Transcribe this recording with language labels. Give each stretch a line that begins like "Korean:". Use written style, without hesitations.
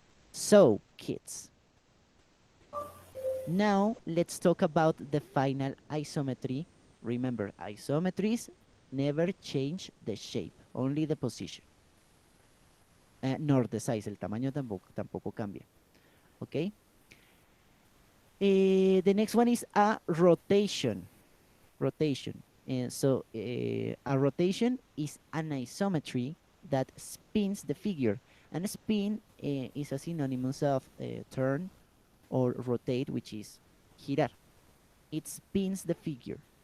English: So, kids, now let's talk about the final isometry. Remember, isometries never change the shape, only the position. Nor the size,
Spanish: el tamaño tampoco cambia.
English: Okay? The next one is a rotation. Rotation. And so a rotation is an isometry that spins the figure. And spin is a synonymous of turn or rotate, which is girar. It spins the figure.